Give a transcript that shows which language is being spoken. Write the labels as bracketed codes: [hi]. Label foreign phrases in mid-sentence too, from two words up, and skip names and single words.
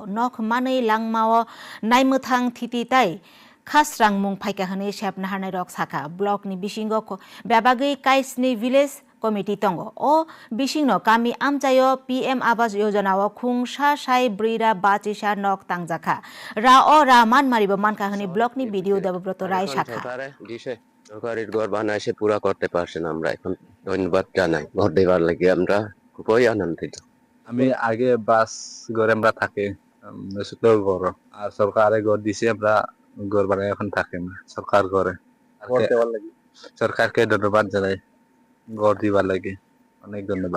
[trp] Nok manui langmao naimmuthang thiti tai khasrang mung phaika hini sepna harnai rok saka block ni bisingo bebagui kaisni village committee tongo. O bisingno kami amchaio PM Awas Yojana o khungsa sai brira bachisa nok tangjaka. Ra manmaribo manka hini block ni video Debabrata Rai শাখা। [bn] সরকারের ঘর বানাইছে পুরা করতে পারছেন আমরা এখন ধন্যবাদ জানাই ঘর দেওয়ার লাগে আমরা খুবই আনন্দিত। আমি আগে বাস ঘরে আমরা থাকি মেসুতো ঘর আর সরকারে ঘর দিছে আমরা ঘর বানাই এখন থাকি সরকার ঘরে সরকারকে ধন্যবাদ জানাই ঘর দিবার লাগে অনেক ধন্যবাদ।